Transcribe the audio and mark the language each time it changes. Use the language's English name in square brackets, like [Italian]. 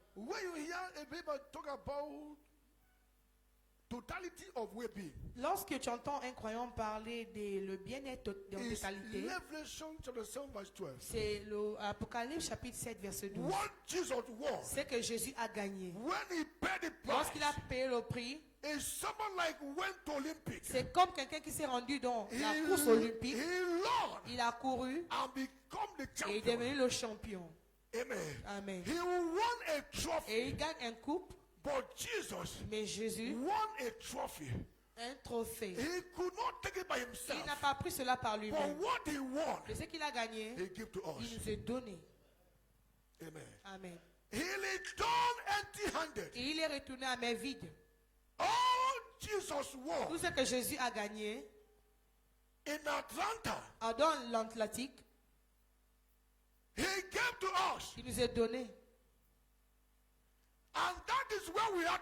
[English] When you hear a people talk about totality of well-being, [French] Lorsque tu entends un croyant parler de le bien-être en [English] it's [French] totalité, [English] Revelation chapter 7 verse 12. [French] c'est l'Apocalypse chapitre 7 verset 12. [English] What Jesus won [French] C'est que Jésus a gagné. [English] when he paid the [French] Lorsqu'il a [English] price [French] payé le prix, [English] is someone like went to Olympic. [French] c'est comme quelqu'un qui s'est rendu dans la [English] He, [French] course olympique. [English] he learned [French] Il a couru [English] and become the [French] et est [English] champion. [French] devenu le champion. Amen. Amen. [English] He won a trophy, [French] Et il gagne un coupe, [English] but Jesus [French] mais Jésus, [English] won a trophy. [French] un trophée. [English] He could not take it by [French] Il [English] himself. [French] n'a pas pris cela par [English] But [French] lui-même. [English] what he won, [French] Mais ce qu'il a gagné, [English] he gave to [French] il [English] us. [French] nous a donné. Amen. Amen. [English] He returned empty-handed. [French] Et il est retourné à main vide. [English] All Jesus [French] Tout [English] won [French] ce que Jésus a gagné [English] in Atlanta, [French] dans l'Atlantique, [English] he gave to us. [French] il nous a donné. [English] And that is where we are